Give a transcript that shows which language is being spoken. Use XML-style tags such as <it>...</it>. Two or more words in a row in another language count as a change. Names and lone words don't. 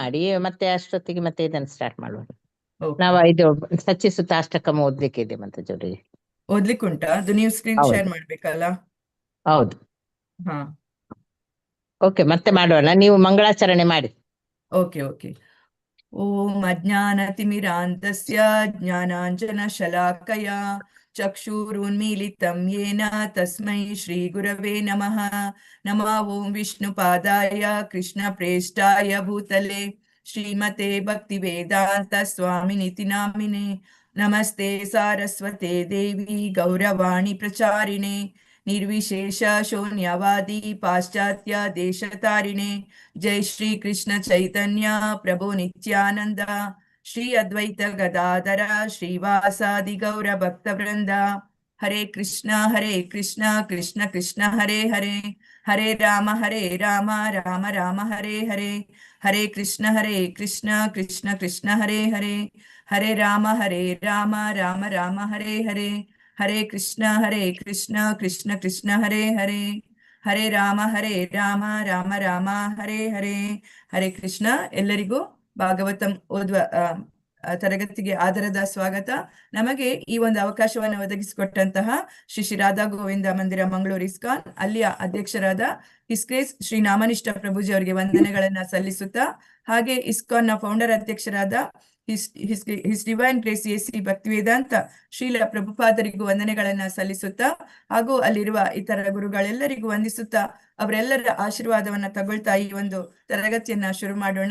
<kn>ಮಾಡಿ ಮತ್ತೆ ಅಷ್ಟೊತ್ತಿಗೆ ಮತ್ತೆ ಇದನ್ನ ಸ್ಟಾರ್ಟ್ ಮಾಡುವ. ಓಕೆ. ನಾವು ಇದು ಸಚ್ಚಿಸುತ್ತ ಅಷ್ಟಕಮ್ಮ ಓದ್ಲಿಕ್ಕೆ ಇದೆ ಮತ್ತೆ ಜೋಡಿ. ಓದ್ಲಿಕ್ಕುಂಟಾ? ಅದು ನೀವು</kn> <en>screen share</en> <kn>ಹೌದು ಮಾಡ್ಬೇಕಲ್ಲ? ಹೌದು. ಹಾ, ಓಕೆ, ಮತ್ತೆ ಮಾಡೋಣ. ನೀವು ಮಂಗಳಾಚರಣೆ ಮಾಡಿ.</kn> <en>okay okay.</en> <sa>ಓಂ ಅಜ್ಞಾನತಿಮಿರಾಂತಸ್ಯ ಜ್ಞಾನಾಂಜನಶಲಾಕಯ ಚಕ್ಷುರುನ್ಮೀಲಿತಂ ಯೇನ ತಸ್ಮೈ ಶ್ರೀಗುರವೇ ನಮಃ. ನಮಃ ಓಂ ವಿಷ್ಣುಪಾದಾಯ ಕೃಷ್ಣಪ್ರೇಷ್ಠಾಯ ಭೂತಲೆ ಶ್ರೀಮತೆ ಭಕ್ತಿವೇದಾಂತ ಸ್ವಾಮಿನಿತಿ ನಾಮಿನೆ. ನಮಸ್ತೆ ಸಾರಸ್ವತೆ ದೇವಿ ಗೌರವಾಣಿ ಪ್ರಚಾರಿಣೆ ನಿರ್ವಿಶೇಷ ಶೂನ್ಯವಾದಿ ಪಾಶ್ಚಾತ್ಯ ದೇಶತಾರಿಣೆ. ಜೈ ಶ್ರೀ ಕೃಷ್ಣ ಚೈತನ್ಯ ಪ್ರಭು ನಿತ್ಯಾನಂದ ಶ್ರೀ ಅದ್ವೈತ ಗದಾಧರ ಶ್ರೀವಾಸಾದಿ ಗೌರ ಭಕ್ತವೃಂದ. ಹರೇ ಕೃಷ್ಣ ಕೃಷ್ಣ ಕೃಷ್ಣ ಹರೇ ಹರೇ, ಹರೇ ರಾಮ ರಾಮ ರಾಮ ಹರೇ ಹರೇ. ಹರೇ ಕೃಷ್ಣ ಕೃಷ್ಣ ಕೃಷ್ಣ ಹರೇ ಹರೇ, ಹರೇ ರಾಮ ರಾಮ ರಾಮ ಹರೇ ಹರೇ. ಹರೇ ಕೃಷ್ಣ ಕೃಷ್ಣ ಕೃಷ್ಣ ಹರೇ ಹರೇ, ಹರೇ ರಾಮ ರಾಮ ರಾಮ ಹರೇ ಹರೇ. ಹರೇ ಕೃಷ್ಣ.</sa> <kn>ಎಲ್ಲರಿಗೂ ಭಾಗವತಂ ಓದುವ ತರಗತಿಗೆ ಆದರದ ಸ್ವಾಗತ. ನಮಗೆ ಈ ಒಂದು ಅವಕಾಶವನ್ನು ಒದಗಿಸಿಕೊಟ್ಟಂತಹ ಶ್ರೀ ಶ್ರೀ ರಾಧಾ ಗೋವಿಂದ ಮಂದಿರ ಮಂಗಳೂರು ಇಸ್ಕಾನ್ ಅಲ್ಲಿಯ ಅಧ್ಯಕ್ಷರಾದ</kn> <en>His Grace</en> <kn>ಶ್ರೀ ನಾಮನಿಷ್ಠ ಪ್ರಭುಜಿ ಅವರಿಗೆ ವಂದನೆಗಳನ್ನ ಸಲ್ಲಿಸುತ್ತಾ, ಹಾಗೆ ಇಸ್ಕಾನ್ ನ ಫೌಂಡರ್ ಅಧ್ಯಕ್ಷರಾದ</kn> <en>His Divine Grace</en> <kn>ಎಸಿ ಭಕ್ತಿವೇದಾಂತ ಶ್ರೀಲ ಪ್ರಭುಪಾದರಿಗೂ ವಂದನೆಗಳನ್ನ ಸಲ್ಲಿಸುತ್ತಾ, ಹಾಗೂ ಅಲ್ಲಿರುವ ಇತರ ಗುರುಗಳೆಲ್ಲರಿಗೂ ವಂದಿಸುತ್ತಾ, ಅವರೆಲ್ಲರ ಆಶೀರ್ವಾದವನ್ನ ತಗೊಳ್ತಾ ಈ ಒಂದು ತರಗತಿಯನ್ನ ಶುರು ಮಾಡೋಣ.</kn>